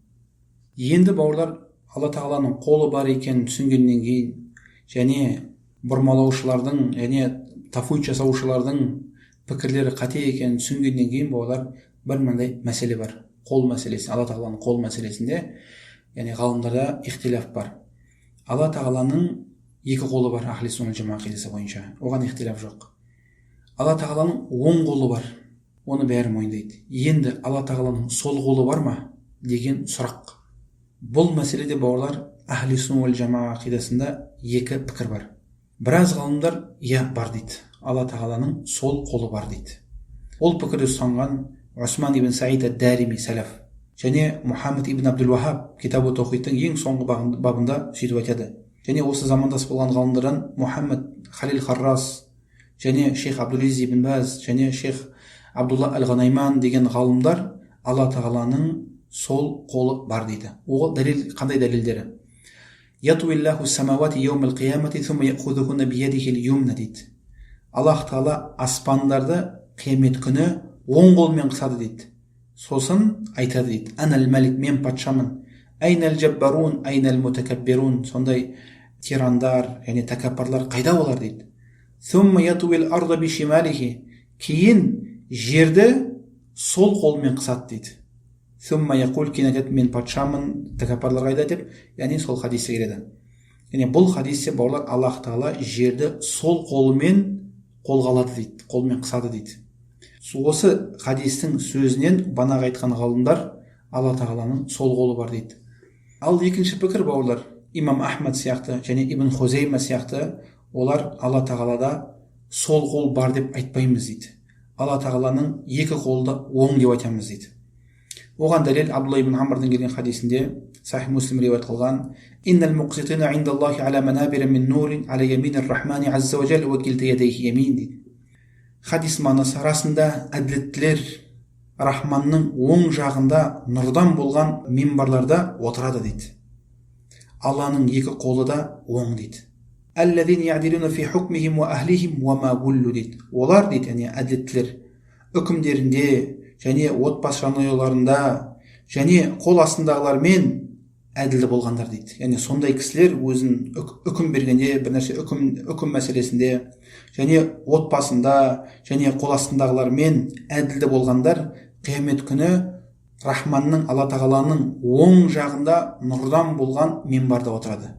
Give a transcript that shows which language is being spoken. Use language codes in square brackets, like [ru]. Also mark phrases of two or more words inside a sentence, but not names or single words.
[kk] Енді бауырлар Алла тағаланың қолы бар екенін түсінгеннен кейін және бұрмалаушылардың тафуид жасаушылардың пікірлері қате екенін түсінгеннен кейін бауырлар бір мынандай мәселе бар. Қол мәселесі, Алла тағаланың қол мәселесінде ғалымдарда ихтилаф бар. Алла тағаланың екі қолы бар [ar] أهل السنة جماعة [kk] ақидасы бойынша. Оған ихтилаф жоқ. Алла тағаланың оң қолы бар. Оны бәрі мойындайды. Енді Алла тағаланың сол қолы бар ма деген сұрақ. Бұл мәселеде бауырлар [ar] أهل السنة جماعة [kk] ақидасында екі пікір бар. Біраз ғалымдар бар дейді. Алла тағаланың сол қолы бар дейді. Ол пікірді ұстанған Усман ибн Саид ад-Дарими сәләф және Мұхаммед ибн Абдул-Вахаб [ar] كتاب التوحيد [kk] ең соңғы бабында сөйтіп айтады. Және осы замандас болған ғалымдардан Мұхаммед Халил Харрас және шейх Абдул-Азиз ибн Баз және шейх Абдулла Ал-Ғанайман деген ғалымдар Алла тағаланың сол қолы бар дейді. Ол дәлел қандай дәлелдері? [ar] يطوي الله السماوات يوم القيامة ثم يأخذهن بيده اليمنى дейді. [kk] Аллах тағала аспандарды қиямет күні оң қолмен қысады дейді. Сосын айтады дейді. [ar] أنا الملك, [kk] мен патшамын. [ar] أين الجبارون أين المتكبرون. [kk] Сондай тирандар, тәкаппарлар қайда олар дейді. [ar] ثم يطوي الأرض بشماله. [kk] Кейін жерді сол қолмен қысады дейді. [ar] ثم يقول, [kk] кейін айтады, мен патшамын, тәкаппарлар қайда деп, сол хадисте келеді. Бұл хадисте бауырлар Аллах тағала жерді сол қолымен қолға алады дейді, қолмен қысады дейді. Осы хадистің сөзінен банағы айтқан ғалымдар Алла тағаланың сол қолы бар дейді. Ал екінші пікір бауырлар, имам Ахмад сияқты және Ибн Хузейма сияқты, олар Алла тағалада сол қол бар деп айтпаймыз дейді. Алла тағаланың екі қолды оң деп айтамыз дейді. Оған дәлел Абдулла ибн Амрдан келген хадисінде Сахих Муслим риуаят қылған: [ar] "إن المقسطين عند الله على منابر من نور على يمين الرحمن عز وجل وكلتا يديه يمين" дейді. [kk] Хадис мағынасы арасында әділеттілер Рахманның оң жағында нұрдан болған минбарларда отырады дейді. Алланың екі қолы да оң дейді. [ar] الذين يعدلون في حكمهم وأهليهم وما ولوا дейді. [kk] Олар дейді, яғни әділеттілер, үкімдерінде және отбасы жанұяларында және қол астындағылармен әділді болғандар дейді. Яғни сондай кісілер өзін үкім бергенде, бір нәрсе үкім мәселесінде және отбасында және қол астындағылармен әділді болғандар қиямет күні Рахманның, Алла тағаланың оң жағында нұрдан болған минбарда отырады.